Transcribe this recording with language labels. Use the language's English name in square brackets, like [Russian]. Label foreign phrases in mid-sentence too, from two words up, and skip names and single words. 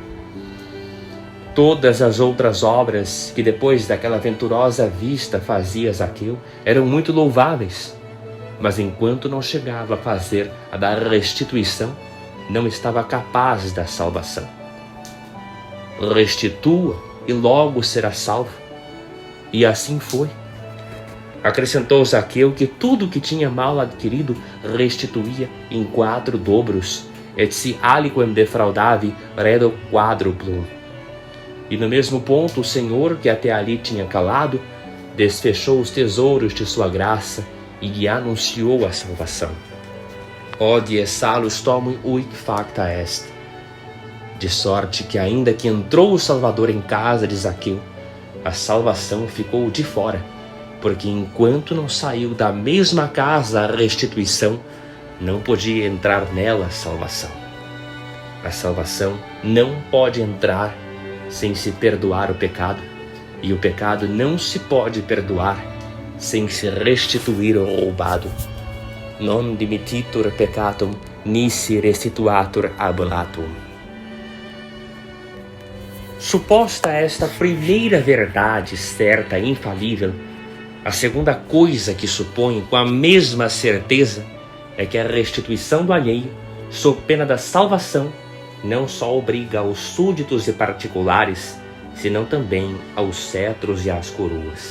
[Portuguese] Todas as outras obras que depois daquela venturosa vista fazia Zaqueu eram muito louváveis, mas enquanto não chegava a fazer a da restituição, não estava capaz da salvação. Restitua e logo será salvo. E assim foi. Acrescentou Zaqueu que tudo que tinha mal adquirido restituía em 4 dobros, [Latin] et si aliquem defraudavi redo quadruplum. [Portuguese] E no mesmo ponto o Senhor, que até ali tinha calado, desfechou os tesouros de sua graça e lhe anunciou a salvação. [Latin] Odie salus tomui uic facta est. [Portuguese] De sorte que ainda que entrou o Salvador em casa de Zaqueu, a salvação ficou de fora, porque enquanto não saiu da mesma casa a restituição, não podia entrar nela a salvação. A salvação não pode entrar sem se perdoar o pecado, e o pecado não se pode perdoar sem se restituir o roubado. [Latin] Non dimititur peccatum, nisi restituatur ablatum. [Portuguese] Suposta esta primeira verdade certa e infalível, a segunda coisa que supõe com a mesma certeza é que a restituição do alheio, sob pena da salvação, não só obriga aos súditos e particulares, senão também aos cetros e às coroas.